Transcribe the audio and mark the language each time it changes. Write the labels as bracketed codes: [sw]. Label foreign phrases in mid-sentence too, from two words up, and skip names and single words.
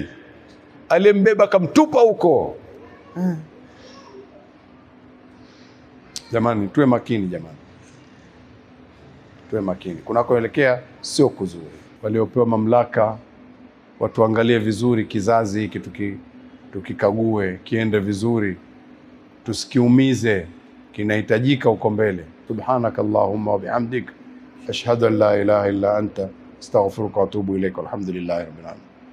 [sw] Aliyembeba kamtupa huko. Jamani, tuwe makini jamani. Tuwe makini. Kunakoelekea sio kuzuri. Waliopewa mamlaka watuangalie vizuri kizazi hiki, tukikague kiende vizuri. Tusikiumize, kinahitajika uko mbele. [ar] سبحانك اللهم وبحمدك أشهد أن لا إله إلا أنت أستغفرك وأتوب إليك. الحمد لله رب العالمين.